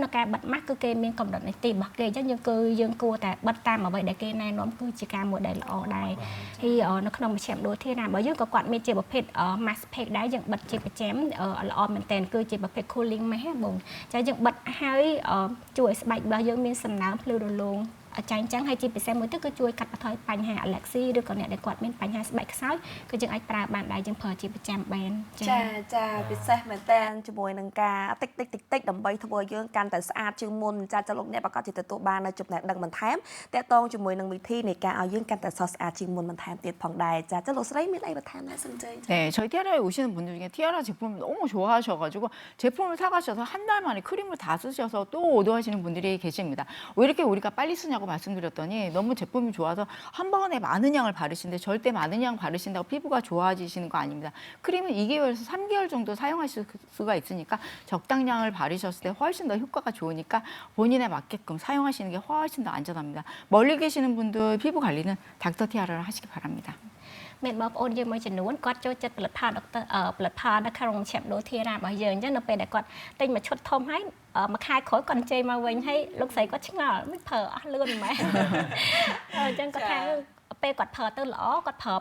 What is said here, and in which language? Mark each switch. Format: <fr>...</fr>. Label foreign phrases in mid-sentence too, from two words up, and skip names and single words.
<km>នៅការបិទម៉ាស់គឺគេមានកម្រិតនីតិរបស់គេអញ្ចឹងយើងគួរតែបិទតាមអ្វីដែលគេណែនាំគឺជាការមួយដែលល្អដែរហើយនៅក្នុងមជ្ឈមណ្ឌលធានារបស់យើងក៏គាត់មានជាប្រភេទ</km> <en>mask pack</en> <km>ដែរយើងបិទជាប្រចាំល្អមែនតើគឺជាប្រភេទ</km> <en>cooling mask</en> <km>បងចាយើងបិទហើយជួយឲ្យស្បែករបស់យើងមានសំណើមភ្លឺរលោង ចាញ់ចឹងហើយជាពិសេសមួយទៀតគឺជួយកាត់បន្ថយបញ្ហាអាឡែកស៊ីឬក៏អ្នកដែលគាត់មានបញ្ហាស្បែកខ្សោយគឺយើងអាចប្រើបានដែរយើងប្រើជាប្រចាំបានចា ពិសេសមែនតើជាមួយនឹងការតិចដើម្បីធ្វើឲ្យយើងកាន់តែស្អាតជាងមុនចាលោកអ្នកប្រកាសជាទទួលបាននៅចំណេះដឹងបន្ថែមតាក់ទងជាមួយនឹងវិធីនៃការឲ្យយើងកាន់តែស្អាតជាងមុនបន្ថែមទៀតផងដែរចាលោកស្រីមានអីបន្ថែមដែរសិនចេញ</km> <ko>네, 저희 티아라에 오시는 분들 중에 티아라 제품을 너무 좋아하셔가지고 제품을 사가셔서 한 달 만에 크림을 다 쓰셔서 또 오더하시는 분들이 계십니다. 왜 이렇게 우리가 빨리 쓰냐고 말씀드렸더니 너무 제품이 좋아서 한 번에 많은 양을 바르시는데 절대 많은 양 바르신다고 피부가 좋아지시는 거 아닙니다. 크림은 2개월에서 3개월 정도 사용하실 수가 있으니까 적당량을 바르셨을 때 훨씬 더 효과가 좋으니까 본인에 맞게끔 사용하시는 게 훨씬 더 안전합니다. 멀리 계시는 분들 피부 관리는 닥터티아라를 하시기 바랍니다.</ko> <km>មានបងប្អូនយើងមួយចំនួនគាត់ចូលចិត្តផលិតផលដុកទ័រផលិតផលនៅក្នុងឆាប់ដូធីរ៉ារបស់យើងអញ្ចឹងនៅពេលដែលគាត់ទិញមួយឈុតធំហើយមួយខែក្រោយគាត់ជ័យមកវិញហើយលោកស្រីគាត់ឆ្ងល់មិនប្រើអស់លឿនមែនអញ្ចឹងគាត់ថាពេលគាត់ប្រើទៅល្អគាត់ប្រើ</km>